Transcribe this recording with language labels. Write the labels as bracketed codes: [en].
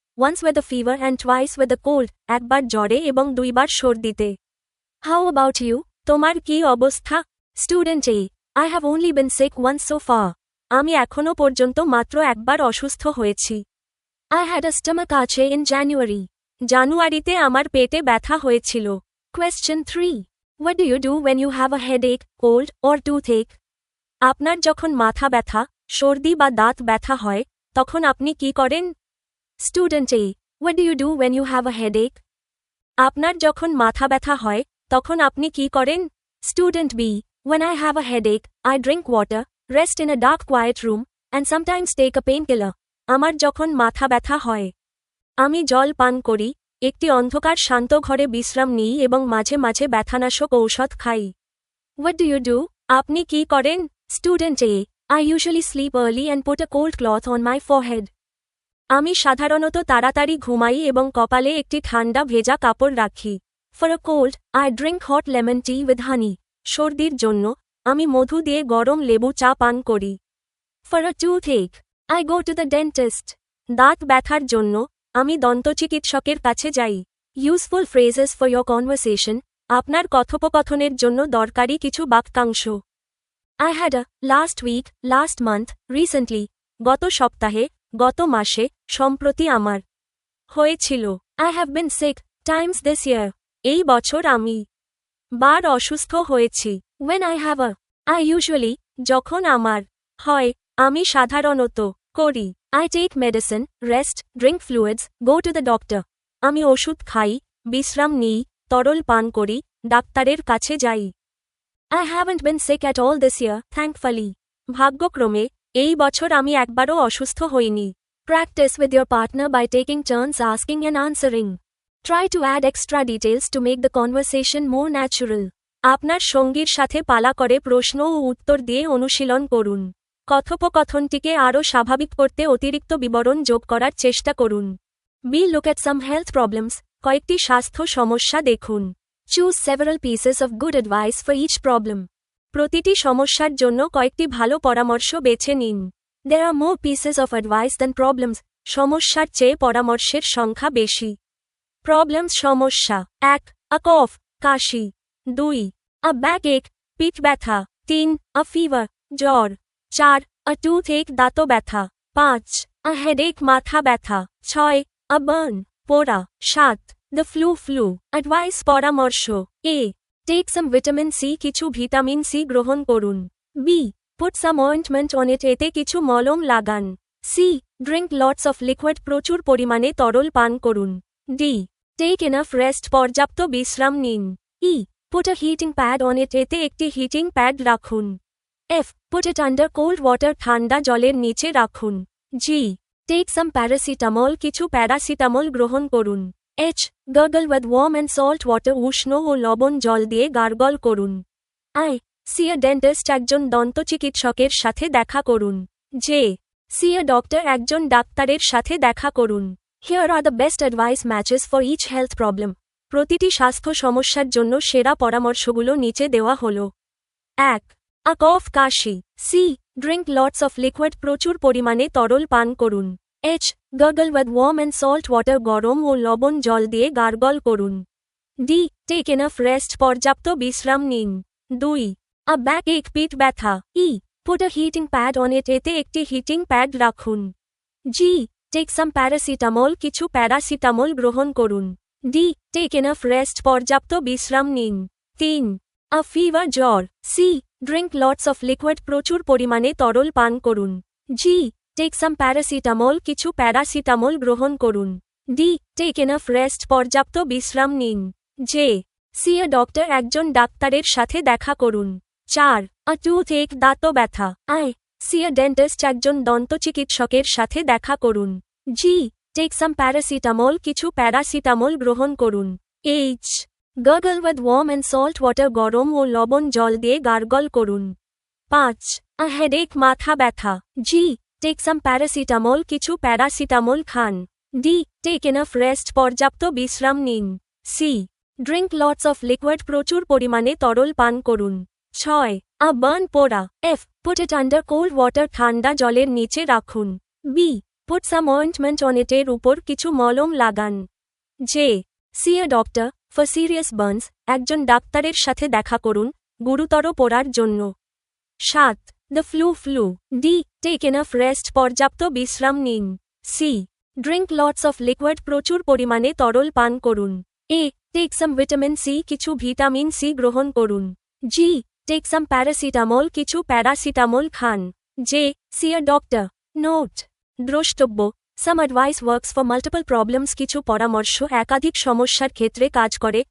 [en] Once with a fever and twice with a cold. [bn] একবার জ্বরে এবং 2 বার সর্দিতে। [en] How about you? [bn] তোমার কি অবস্থা? [en] Student A. I have only been sick once so far. [bn] আমি এখনো পর্যন্ত মাত্র একবার অসুস্থ হয়েছি। [en] I had a stomachache in January. [bn] জানুয়ারিতে আমার পেটে ব্যথা হয়েছিল। [en] Question 3. What do you do when you have a headache, cold, or toothache? [bn] আপনার যখন মাথা ব্যথা, সর্দি বা দাঁত ব্যথা হয়, তখন আপনি কি করেন? [en] Student A. What do you do when you have a headache? [bn] আপনার যখন মাথা ব্যথা হয়, তখন আপনি কি করেন? [en] Student B. When I have a headache, I drink water, rest in a dark quiet room, and sometimes take a painkiller. [bn] আমার যখন মাথা ব্যথা হয়, আমি জল পান করি, একটি অন্ধকার শান্ত ঘরে বিশ্রাম নিই এবং মাঝে মাঝে ব্যথানাশক ঔষধ খাই। [en] What do you do? [bn] আপনি কি করেন? [en] Student A. I usually sleep early and put a cold cloth on my forehead. [bn] আমি সাধারণত তাড়াতাড়ি ঘুমাই এবং কপালে একটি ঠান্ডা ভেজা কাপড় রাখি। [en] For a cold, I drink hot lemon tea with honey. [bn] সর্দির জন্য, আমি মধু দিয়ে গরম লেবু চা পান করি। [en] For a toothache, I go to the dentist. [bn] দাঁত ব্যথার জন্য, আমি দন্তচিকিৎসকের কাছে যাই। [en] Useful phrases for your conversation. [bn] আপনার কথোপকথনের জন্য দরকারি কিছু বাক্যাংশ। [en] I had a, last week, last month, recently. [bn] গত সপ্তাহে, গত মাসে, সম্প্রতি আমার হয়েছিল। [en] I have been sick, times this year. [bn] এই বছর আমি বার অসুস্থ হয়েছি। [en] When I have a, I usually, [bn] যখন আমার হয়, আমি সাধারণত করি। [en] I take medicine, rest, drink fluids, go to the doctor. [bn] আমি ওষুধ খাই, বিশ্রাম নিই, তরল পান করি, ডাক্তারের কাছে যাই। [en] I haven't been sick at all this year, thankfully. [bn] ভাগ্যক্রমে, এই বছর আমি একবারও অসুস্থ হইনি। [en] Practice with your partner by taking turns asking and answering. Try to add extra details to make the conversation more natural. [bn] আপনার সঙ্গীর সাথে পালা করে প্রশ্ন ও উত্তর দিয়ে অনুশীলন করুন। কথোপকথনটিকে আরও স্বাভাবিক করতে অতিরিক্ত বিবরণ যোগ করার চেষ্টা করুন। [en] B. Look at some health problems. [bn] কয়েকটি স্বাস্থ্য সমস্যা দেখুন। [en] Choose several pieces of good advice for each problem. [bn] প্রতিটি সমস্যার জন্য কয়েকটি ভালো পরামর্শ বেছে নিন। [en] There are more pieces of advice than problems. [bn] সমস্যার চেয়ে পরামর্শের সংখ্যা বেশি। [en] Problems সমস্যা 1. A cough, কাশি। 2. A backache, পিঠ ব্যথা। 3. A fever, জ্বর। 4. A toothache, দাঁত ব্যথা। 5. A headache, মাথা ব্যথা। 6. A burn, পোড়া। 7. The flu, advice পরামর্শ। A. Take some vitamin C, [bn] কিছু ভিটামিন সি গ্রহণ করুন। [en] B. Put some ointment on it, [bn] এতে কিছু মলম লাগান। [en] C. Drink lots of liquid, [bn] প্রচুর পরিমাণে তরল পান করুন। D. [en] Take enough rest, [bn] পর্যাপ্ত বিশ্রাম নিন। [en] E. Put a heating pad on it, [bn] এতে একটি হিটিং প্যাড রাখুন। [en] F. Put it under cold water, [bn] ঠান্ডা জলের নিচে রাখুন। [en] G. Take some paracetamol, [bn] কিছু প্যারাসিটামল গ্রহণ করুন। H. [en] Gargle with warm and salt water, [bn] উষ্ণ ও লবণ জল দিয়ে গার্গল করুন। [en] I. See a dentist, [bn] একজন দন্তচিকিৎসকের সাথে দেখা করুন। J. [en] See a doctor, [bn] একজন ডাক্তারের সাথে দেখা করুন। [en] Here are the best advice matches for each health problem. [bn] প্রতিটি স্বাস্থ্য সমস্যার জন্য সেরা পরামর্শগুলো নিচে দেওয়া হলো। 1. A cough, Kashi. C. [en] Drink lots of liquid, [bn] প্রচুর পরিমাণে তরল পান করুন। H. [en] Gargle with warm and salt water, [bn] গরম ও লবণ জল দিয়ে গার্গল করুন। D. [en] Take enough rest, [bn] পর্যাপ্ত বিশ্রাম নিন। [en] 2. A backache, পিঠ ব্যথা। E. Put a heating pad on it, [bn] এতে একটি হিটিং প্যাড রাখুন। [en] G. Take some paracetamol, [bn] কিছু প্যারাসিটামল গ্রহণ করুন। D. [en] Take enough rest, [bn] পর্যাপ্ত বিশ্রাম নিন। [en] 3. A fever, জ্বর। C. Drink lots of liquid, [bn] প্রচুর পরিমাণে তরল পান করুন। G. [en] Take some paracetamol, [bn] কিছু প্যারাসিটামল গ্রহণ করুন। D. [en] Take enough rest, [bn] পর্যাপ্ত বিশ্রাম নিন। J. [en] See a doctor, [bn] একজন ডাক্তারের সাথে দেখা করুন। 4. A toothache, দাঁত ব্যথা। I. [en] See a dentist, [bn] একজন দন্তচিকিৎসকের সাথে দেখা করুন। G. [en] Take some paracetamol, [bn] কিছু প্যারাসিটামল গ্রহণ করুন। H. [en] Gargle with warm and salt water, [bn] গরম ও লবণ জল দিয়ে গার্গল করুন। [en] 5. A headache, মাথা ব্যথা। G. Take some paracetamol, [bn] কিছু প্যারাসিটামল খান। [en] D. Take enough rest, [bn] পর্যাপ্ত বিশ্রাম নিন। [en] C. Drink lots of liquid, [bn] প্রচুর পরিমাণে তরল পান করুন। [en] 6. A burn, পোড়া। F. Put it under cold water, [bn] ঠান্ডা জলের নিচে রাখুন। [en] B. Put some ointment on it, [bn] এর উপর কিছু মলম লাগান। [en] J. See a doctor, for serious burns, [bn] একজন ডাক্তারের সাথে দেখা করুন, গুরুতর পোড়ার জন্য। [en] 7. The flu, D. Take enough rest [bn] পর্যাপ্ত বিশ্রাম নিন। [en] C drink lots of liquid [bn] প্রচুর পরিমাণে তরল পান করুন। [en] A take some vitamin C [bn] কিছু ভিটামিন সি গ্রহণ করুন। [en] G take some paracetamol [bn] কিছু paracetamol Khan. [en] J see a doctor. Note দ্রষ্টব্য some advice works for multiple problems [bn] কিছু পরামর্শ একাধিক সমস্যার ক্ষেত্রে কাজ করে।